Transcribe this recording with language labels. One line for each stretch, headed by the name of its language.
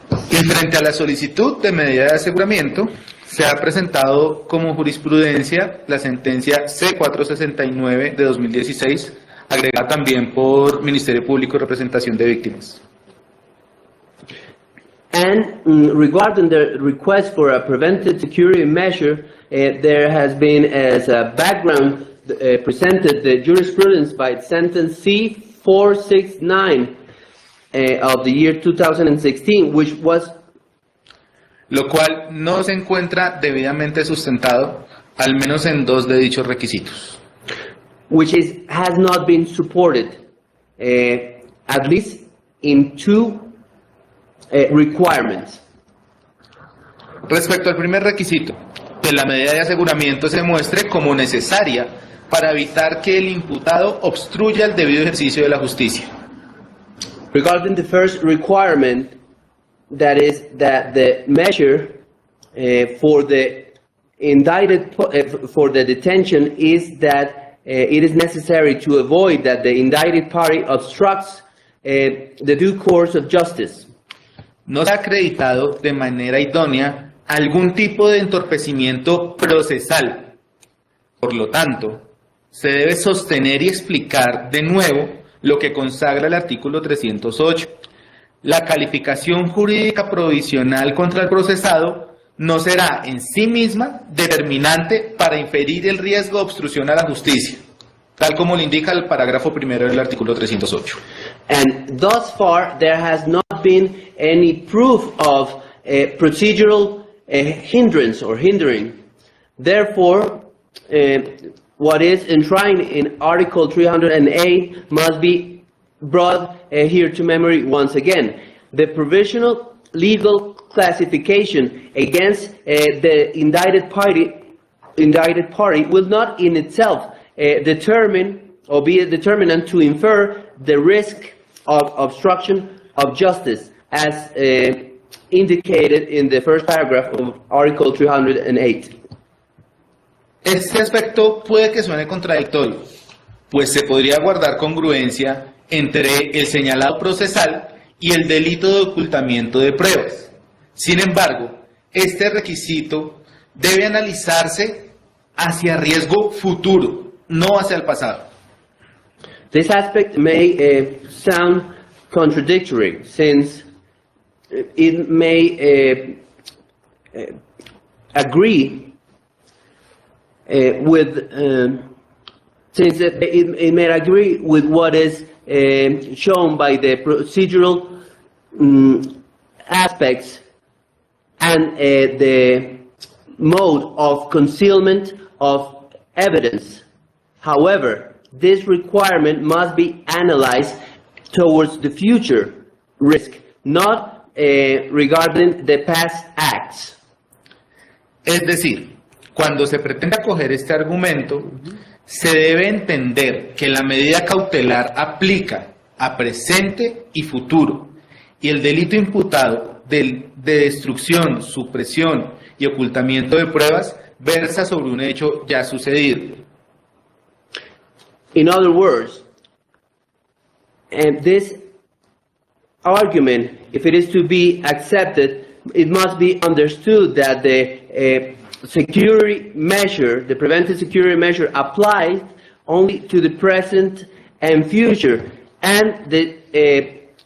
Spanish: Y frente a la solicitud de medida de aseguramiento, se ha presentado como jurisprudencia la sentencia C469 de 2016, agregada también por Ministerio Público y Representación de Víctimas.
English: And regarding the request for a preventive security measure, there has been, as a background, presented the jurisprudence by sentence C469 of the year 2016, which was,
Spanish: Lo cual no se encuentra debidamente sustentado, al menos en dos de dichos requisitos.
English: has not been supported, at least in two requirements.
Spanish: Respecto al primer requisito, que la medida de aseguramiento se muestre como necesaria para evitar que el imputado obstruya el debido ejercicio de la justicia.
English: Regarding the first requirement, that is that the measure for the indicted for the detention is that it is necessary to avoid that the indicted party obstructs the due course of justice.
Spanish: No se ha acreditado de manera idónea algún tipo de entorpecimiento procesal. Por lo tanto, se debe sostener y explicar de nuevo lo que consagra el artículo 308. La calificación jurídica provisional contra el procesado no será en sí misma determinante para inferir el riesgo de obstrucción a la justicia, tal como lo indica el parágrafo primero del artículo 308.
English: And thus far, there has not been any proof of procedural hindrance or hindering. Therefore, what is enshrined in Article 308 must be brought here to memory once again. The provisional legal classification against the indicted party will not in itself determine or be a determinant to infer the risk of obstruction of justice as indicated in the first paragraph of Article 308.
Spanish: Este aspecto puede que suene contradictorio, pues se podría guardar congruencia entre el señalado procesal y el delito de ocultamiento de pruebas. Sin embargo, este requisito debe analizarse hacia riesgo futuro, no hacia el pasado.
English: This aspect may sound contradictory, since it may agree with since it may agree with what is shown by the procedural aspects and the mode of concealment of evidence. However, this requirement must be analyzed towards the future risk, not regarding the past acts.
Spanish: Es decir, cuando se pretende acoger este argumento, se debe entender que la medida cautelar aplica a presente y futuro, y el delito imputado de destrucción, supresión y ocultamiento de pruebas versa sobre un hecho ya sucedido.
English: In other words, this argument, if it is to be accepted, it must be understood that the security measure, the preventive security measure, applies only to the present and future, and the